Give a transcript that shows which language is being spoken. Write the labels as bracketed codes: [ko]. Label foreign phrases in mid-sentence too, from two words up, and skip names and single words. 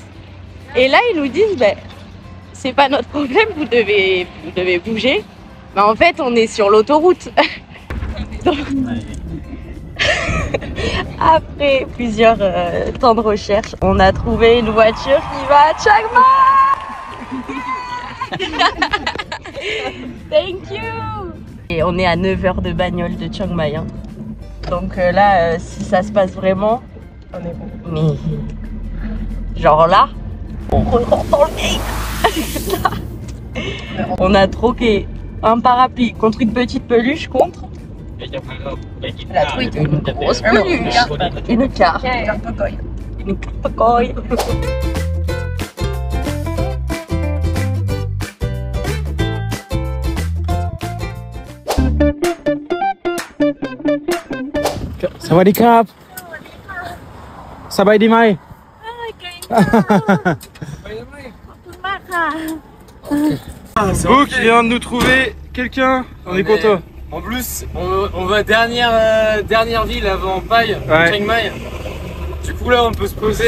[fr] Et là, ils nous disent, ben, c'est pas notre problème, vous devez bouger. Mais en fait, on est sur l'autoroute. Donc, après plusieurs temps de recherche, on a trouvé une voiture qui va à Chiang Mai. [en] Thank you. [fr] Et on est à 9 heures de bagnole de Chiang Mai. Hein. Donc là, si ça se passe vraiment, on est bon. Mais genre là, on rentre dans le game. On a troqué un parapluie contre une petite peluche contre la truite, une grosse peluche, une carte, une cocoille. [th] Sawadee krap. Sawadee mai. [fr] Beau qui vient de nous trouver quelqu'un, on est content. En plus, on va dernière ville avant Pai, Chiang Mai. Du coup là, on peut se poser.